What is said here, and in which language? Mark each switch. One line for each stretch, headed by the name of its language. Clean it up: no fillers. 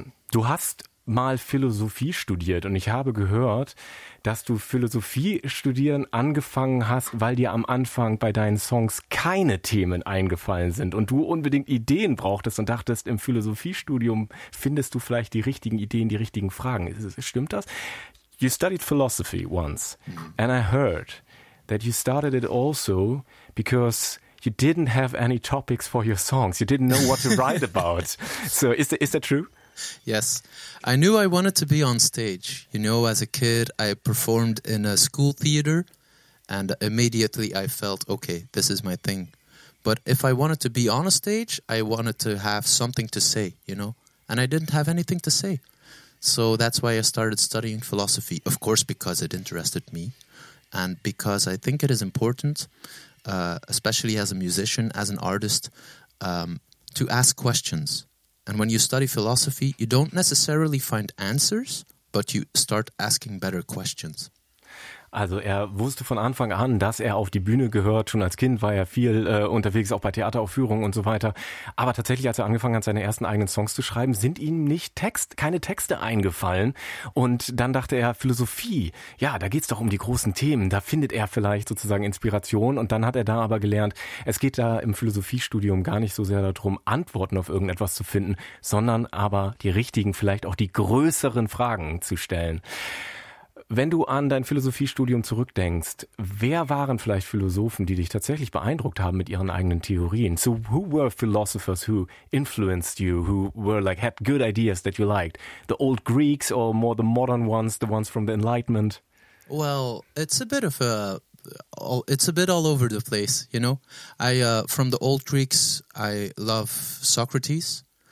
German: Du hast mal Philosophie studiert und ich habe gehört, dass du Philosophie studieren angefangen hast, weil dir am Anfang bei deinen Songs keine Themen eingefallen sind und du unbedingt Ideen brauchtest und dachtest, im Philosophiestudium findest du vielleicht die richtigen Ideen, die richtigen Fragen. Stimmt das?
English: You studied philosophy once and I heard that you started it also because you didn't have any topics for your songs. You didn't know what to write about. So is that true? Yes. I knew I wanted to be on stage. You know, as a kid, I performed in a school theater and immediately I felt, okay, this is my thing. But if I wanted to be on a stage, I wanted to have something to say, you know, and I didn't have anything to say. So that's why I started studying philosophy, of course, because it interested me and because I think it is important, especially as a musician, as an artist, to ask questions. And when you study philosophy, you don't necessarily find answers, but you start asking better questions.
German: Also er wusste von Anfang an, dass er auf die Bühne gehört. Schon als Kind war er viel unterwegs, auch bei Theateraufführungen und so weiter. Aber tatsächlich, als er angefangen hat, seine ersten eigenen Songs zu schreiben, sind ihm keine Texte eingefallen. Und dann dachte er, Philosophie, ja, da geht's doch um die großen Themen. Da findet er vielleicht sozusagen Inspiration. Und dann hat er da aber gelernt, es geht da im Philosophiestudium gar nicht so sehr darum, Antworten auf irgendetwas zu finden, sondern aber die richtigen, vielleicht auch die größeren Fragen zu stellen. Wenn du an dein Philosophiestudium zurückdenkst, wer waren vielleicht Philosophen, die dich tatsächlich beeindruckt haben mit ihren eigenen Theorien?
English: So who were philosophers who influenced you, who were like had good ideas that you liked? The old Greeks or more the modern ones, the ones from the Enlightenment? Well, it's a bit all over the place, you know. From the old Greeks, I love Socrates.